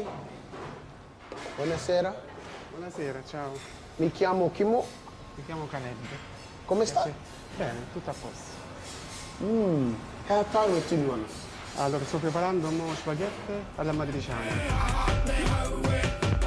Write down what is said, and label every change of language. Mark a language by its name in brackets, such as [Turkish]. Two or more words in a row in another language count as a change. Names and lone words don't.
[Italian] Buonasera. Buonasera, ciao. Mi chiamo Kimo. Mi chiamo Caleb. Come stai? Bene, tutto a posto. [Māori] Hea tau e tunu ana? [Italian] Allora, sto preparando mo spaghetti alla matriciana.